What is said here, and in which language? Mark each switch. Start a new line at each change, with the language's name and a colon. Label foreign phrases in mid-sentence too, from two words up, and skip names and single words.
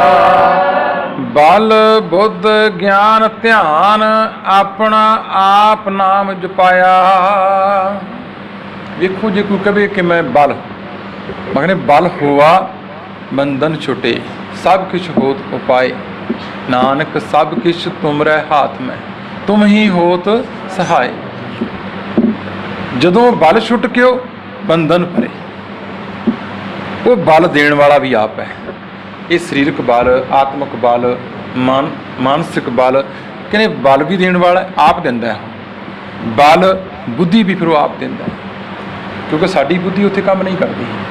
Punjabi: ਬਲ ਬੁੱਧ ਗਿਆਨ ਧਿਆਨ, ਆਪਣਾ ਆਪ ਨਾਮ ਜਪਾਇਆ। ਵੇਖੋ ਜੇ ਕੋਈ ਕਹੇ ਕਿ ਮੈਂ ਬਲ, ਮੈਂ ਕਹਿੰਦੇ ਬਲ ਹੋਆ ਬੰਧਨ ਛੁਟੇ, ਸਭ ਕੁਛ ਹੋਤ ਉਪਾਏ।
Hindi: नानक सब किछ तुमरे हाथ में, तुम ही होत सहाय।
Punjabi: ਜਦੋਂ ਬਲ ਛੁੱਟ ਕਿਓ ਬੰਧਨ ਪਰੇ, ਉਹ ਬਲ ਦੇਣ ਵਾਲਾ ਵੀ ਆਪ ਹੈ। ਇਹ ਸਰੀਰਕ ਬਲ, ਆਤਮਿਕ ਬਲ, ਮਾਨਸਿਕ ਬਲ, ਕਹਿੰਦੇ ਬਲ ਵੀ ਦੇਣ ਵਾਲਾ ਆਪ ਦਿੰਦਾ ਹੈ। ਬਲ ਬੁੱਧੀ ਵੀ ਫਿਰ ਉਹ ਆਪ ਦਿੰਦਾ ਹੈ, ਕਿਉਂਕਿ ਸਾਡੀ ਬੁੱਧੀ ਉੱਥੇ ਕੰਮ ਨਹੀਂ ਕਰਦੀ।